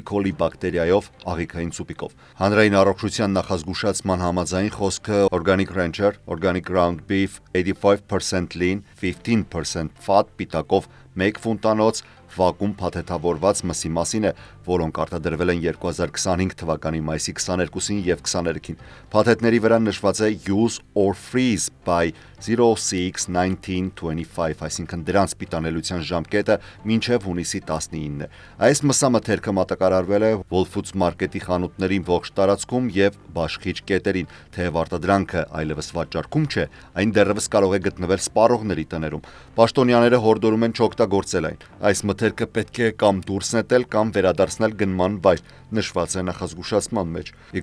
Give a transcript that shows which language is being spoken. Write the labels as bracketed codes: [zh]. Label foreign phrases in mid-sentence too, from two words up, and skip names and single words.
[hy] coli բակտերիայով, աղիքային ցուպիկով։ Հանրային առողջության նախազգուշացման համաձայն խոսքը Organic Rancher, Organic Ground Beef, [en] 85% lean, 15% fat [hy] պիտակով 1 ֆունտանոց վակուում փաթեթավորված մսի մասին է, որոնք արտադրվել են 2025 թվականի մայիսի 22-ին եւ 23-ին։ Փաթեթների վրա նշված է [en] Use or freeze by [hy] 06-19-25, այսինքն դրանց պիտանելիության ժամկետը մինչև հունիսի 19-ն է։ Այս մսամթերքը մատակարարվել է Whole Foods մարքեթի խանութներին ողջ տարածքում եւ բաշխիչ կետերին, թեև արտադրանքը այլևս վաճառքում չէ, այն դեռևս կարող է գտնվել սպառողների տներում։ Պաշտոնյաները հորդորում են չօգտագործել այն։ Այս մթերքը պետք է կամ դուրս նետել կամ վերադարձնել գնման վայր, նշված է նախազգուշացման մեջ։ E.